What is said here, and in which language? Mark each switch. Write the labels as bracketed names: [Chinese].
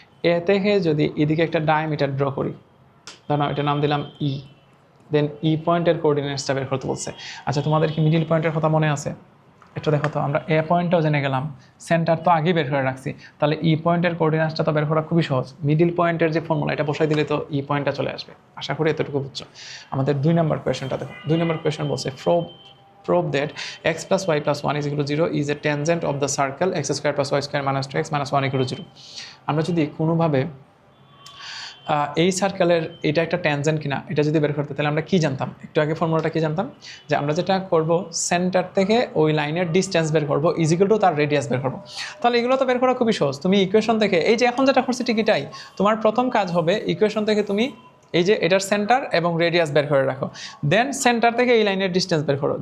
[Bangla] এ থেকে যদি এদিকে একটা ডায়ামিটার ড্র করি, ধরো এটা নাম দিলাম ই, দেন ই পয়েন্টের কোঅর্ডিনেটসটা বের করতে বলছে। আচ্ছা, তোমাদের কি মিডিল পয়েন্টের কথা মনে আছে? একটু দেখো তো, আমরা এ পয়েন্টটাও জেনে গেলাম, সেন্টার তো আগেই বের করে রাখছি, তাহলে ই পয়েন্টের কোঅর্ডিনেটসটা তো বের করা খুবই সহজ। মিডিল পয়েন্টের যে ফর্মুলা, এটা বসাই দিলে তো ই পয়েন্টটা চলে আসবে। আশা করি এতটুকু বুঝছো। আমাদের 2 নম্বর কোয়েশ্চেনটা দেখো। 2 নম্বর কোয়েশ্চেন বলছে, [English] prove that x plus y plus 1 is equal to 0 is a tangent of the circle x square plus y square minus 2x minus 1 equal to 0. [Bangla] আমরা যদি কোনোভাবে এই সার্কেলের এটা একটা ট্যানজেন্ট কিনা এটা যদি বের করতে, তাহলে আমরা কি জানতাম? একটু আগে ফর্মুলাটা কি জানতাম? যে আমরা যেটা করব, সেন্টার থেকে ওই লাইনের ডিস্টেন্স বের করব ইজ ইকুয়াল টু তার রেডিয়াস বের করব। তাহলে এগুলো তো বের করা খুবই সহজ। তুমি ইকুয়েশন থেকে, এই যে এখন যেটা করছি ঠিক এটাই, তোমার প্রথম কাজ হবে ইকুয়েশন থেকে তুমি এই যে এটার সেন্টার এবং রেডিয়াস বের করে রাখো, দেন সেন্টার থেকে এই লাইনের ডিস্টেন্স বের করো।